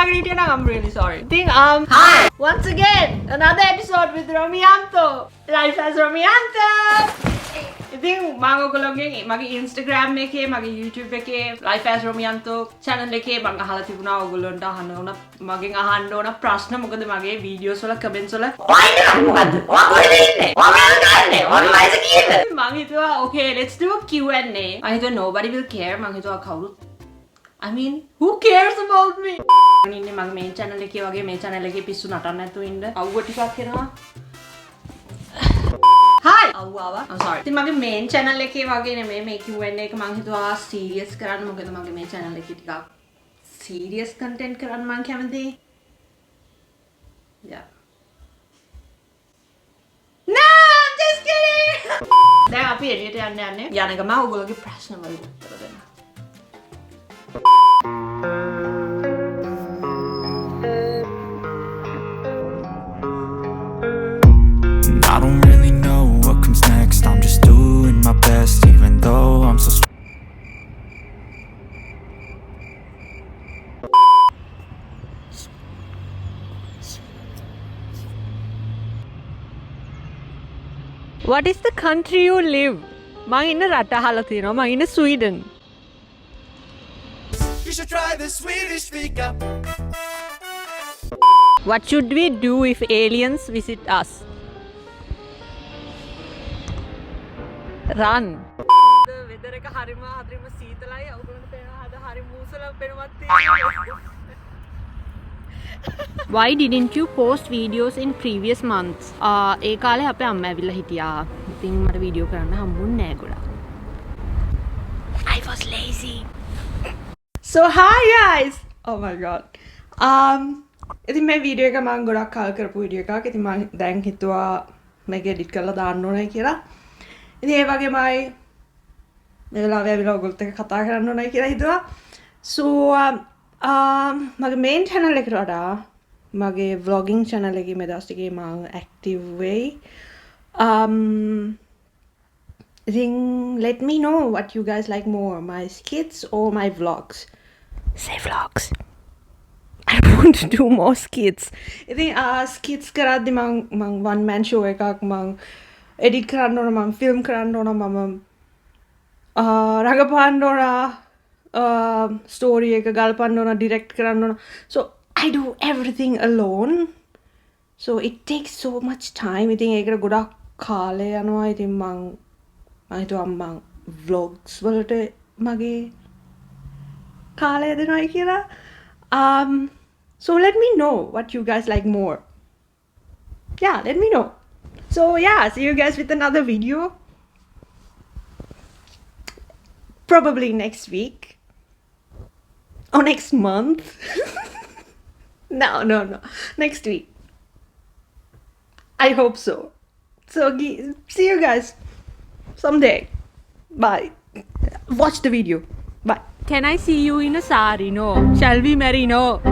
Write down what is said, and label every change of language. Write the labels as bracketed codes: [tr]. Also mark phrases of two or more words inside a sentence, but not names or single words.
[en] Kiana, I'm really sorry. Hi! Once again, another episode with Romianto. Life as Romianto! [si] ඉතින් මම ඔයගොල්ලෝගෙන් මගේ Instagram එකේ මගේ YouTube එකේ Life as Romianto channel එකේ මම අහලා තිබුණා ඔයගොල්ලන්ට අහන්න ඕන මගෙන් අහන්න ඕන ප්‍රශ්න මොකද මගේ videos වල comments වල මොකද්ද ඔයගොල්ලෝ ඉන්නේ ඔයගොල්ලෝ කියන්නේ මම හිතුවා [en] okay let's do a Q&A [si] මම හිතුවා [en] nobody will care [si] මම හිතුවා කවුරුත් [en] I mean who cares about me [si] ඉන්නේ මගේ [en] main channel [si] එකේ වගේ මේ channel එකේ පිස්සු නටන්න නැතුව ඉන්න අවුව ටිකක් එනවා [en] Hi! I'm sorry. [si] ඉතින් මගේ [en] main channel [si] එකේ වගේ නෙමෙයි මේ Q&A එක මම හිතුවා serious කරන්න මොකද මගේ මේ channel එකේ ටිකක් [en] serious content [si] කරන්න මම කැමතියි. [en] Yeah. No, I'm just kidding. [si] දැන් අපි එළියට යන්න යන ගම ඔයගොල්ලෝගේ ප්‍රශ්න වලට උත්තර දෙන්න. [en] I don't really know what comes next. I'm just doing my best, even though I'm so. What is the country you live? [si] මං ඉන්න රට අහලා තියෙනවා. මං ඉන්න Sweden. [en] You should try the Swedish fika. What should we do if aliens visit us? Run. The weather [si] එක හරිම සීතලයි. ඔයගොල්ලන්ට පේනවා අද හරි මූසල පේනවත් තියෙනවා. [en] Why didn't you post videos in previous months? [si] ඒ කාලේ අපේ අම්මා ඇවිල්ලා හිටියා. ඉතින් මට වීඩියෝ කරන්න හම්බුන්නේ නැහැ ගොඩක්. [en] I was lazy. So hi guys. Oh my god. [si] ඉතින් මේ වීඩියෝ එක මම ගොඩක් කල් කරපු වීඩියෝ එකක්. ඉතින් මම දැන් හිතුවා මේක edit කරලා දාන්න ඕනයි කියලා. ඉතින් ඒ වගේමයි මේ වෙලාවේ ඇවිල්ලා ඔයගොල්ලොත් එක්ක කතා කරන්න ඕනයි කියලා හිතුවා. So මගේ [en] main channel [si] එකට වඩා මගේ [en] vlogging channel [si] එකේ මේ දවස් ටිකේ මම active වෙයි. [en] Then let me know what you guys like more, my skits or my vlogs. Say vlogs. I want to do more skits. [si] ඉතින් skits කරද්දි මම [en] one man show [si] එකක් මම edit කරන්න ඕන මම film කරන්න ඕන මම රඟපාන්න ඕන story එක ගල්පන්න ඕන direct කරන්න ඕන [en] so I do everything alone so it takes so much time [si] ඉතින් ඒකට ගොඩක් කාලය යනවා ඉතින් මම හිතුවා මම vlogs වලට මගේ කාලය දෙනවයි කියලා [en] so let me know what you guys like more yeah let me know so yeah see you guys with another video probably next week or next month no next week I hope so see you guys someday bye watch the video bye can I see you in a sari no shall we marry no